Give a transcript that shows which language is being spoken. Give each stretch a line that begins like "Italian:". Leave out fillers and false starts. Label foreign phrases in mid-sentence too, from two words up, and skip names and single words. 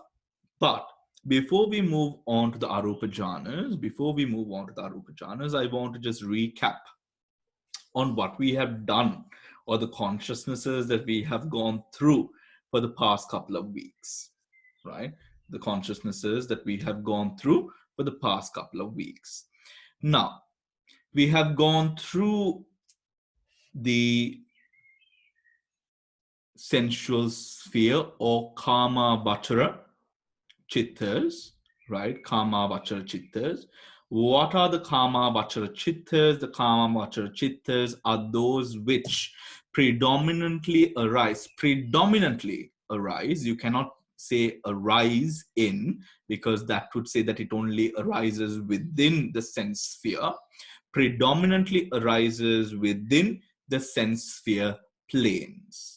English: But before we move on to the
Pali: Arupa jhanas,
English: I want to just recap on what we have done or the consciousnesses that we have gone through for the past couple of weeks, right? The consciousnesses that we have gone through for the past couple of weeks. Now, we have gone through the sensual sphere or
Pali: kama vachara chittas,
English: right?
Pali: Kama vachara chittas.
English: What are the
Pali: kama vachara chittas?
English: The
Pali: kama vachara chittas
English: are those which predominantly arise. You cannot say arise in, because that would say that it only arises within the sense sphere. Predominantly arises within the sense sphere planes.